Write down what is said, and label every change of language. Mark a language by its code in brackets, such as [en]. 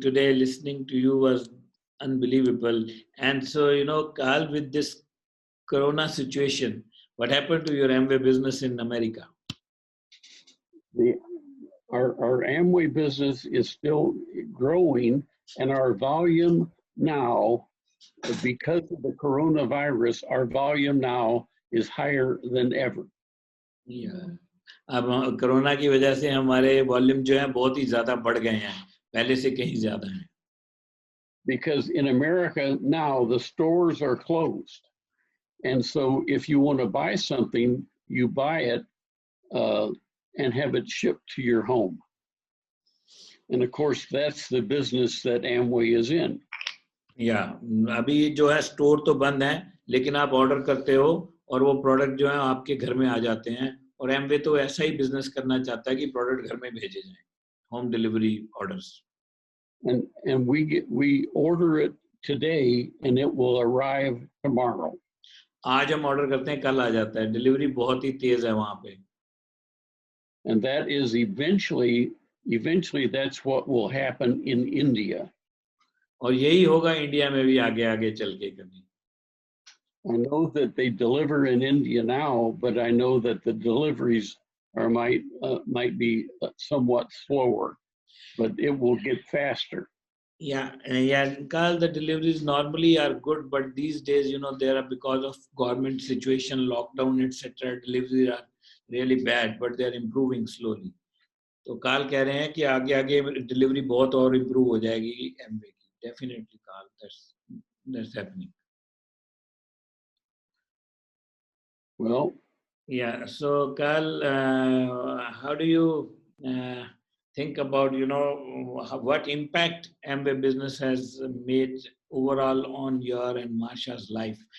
[en] Today, listening to you was unbelievable. And so, Carl, with this Corona situation, what happened to your Amway business in America? Our Amway business is still growing, and our volume now, because of the coronavirus, our volume now is higher than ever. Yeah. [hi] अब corona की वजह से हमारे volume जो है बहुत ही ज्यादा बढ़ गए हैं, पहले से कहीं ज्यादा हैं. [en] Because in America now the stores are closed, and so if you want to buy something, you buy it and have it shipped to your home. And of course, that's the business that Amway is in. [hi] Yeah, अभी जो है store तो बंद है, लेकिन आप order करते हो और वो प्रोडक्ट जो है आपके घर में आ जाते हैं. और एमवे तो ऐसा ही बिजनेस करना चाहता है कि प्रोडक्ट घर में भेजे जाएं, home delivery orders. [en] And we order it today and it will arrive tomorrow. [hi] आज हम ऑर्डर करते हैं, कल आ जाता है. डिलीवरी बहुत ही तेज है वहां पे. [en] And that is eventually that's what will happen in India. [hi] और यही होगा इंडिया में भी आगे आगे चल के कभी. [en] I know that they deliver in India now, but I know that the deliveries might be somewhat slower, but it will get faster. Yeah, Carl, the deliveries normally are good, but these days, there are, because of government situation, lockdown, etc., deliveries are really bad, but they are improving slowly. [hi] तो Carl कह रहे हैं कि आगे आगे delivery बहुत और improve हो जाएगी एमवे की. [en] Definitely, Carl, that's happening. Well, yeah. So, Carl, how do you think about what impact Amway business has made overall on your and Marsha's life?